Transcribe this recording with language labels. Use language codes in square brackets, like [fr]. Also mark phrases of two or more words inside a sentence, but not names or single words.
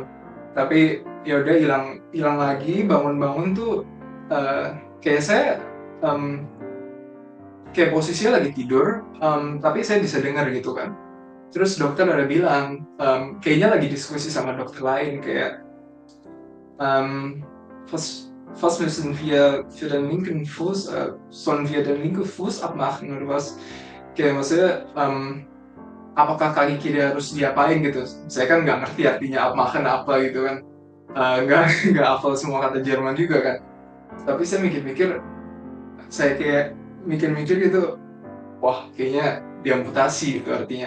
[id] Tapi ya udah, hilang hilang lagi. Bangun-bangun tuh kayak saya em, kayak posisinya lagi tidur, tapi saya bisa dengar gitu kan. Terus dokter ada bilang, kayaknya lagi diskusi sama dokter lain kayak, [de] was was müssen wir für den linken Fuß, sollen wir den linken Fuß abmachen oder was? [id] Kayak maksudnya, apakah kaki kiri harus diapain gitu? Saya kan nggak ngerti artinya abmachen apa gitu kan. Nggak nggak hafal semua kata Jerman juga kan. Tapi saya mikir-mikir, saya kayak mikir-mikir gitu, wah kayaknya diamputasi gitu artinya.